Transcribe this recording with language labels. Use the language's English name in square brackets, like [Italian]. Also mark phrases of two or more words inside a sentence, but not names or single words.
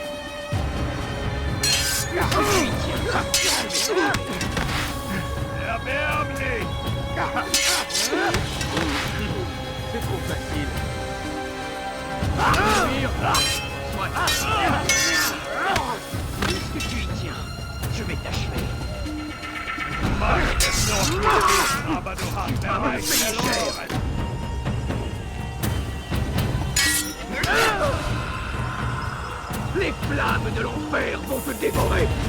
[German] Der Berg! [French] C'est trop facile. Puisque tu y tiens, je vais t'achever. [German] Mag es noch nicht wissen, aber du hast der Reich verloren! [French] Les flammes de l'enfer vont te dévorer.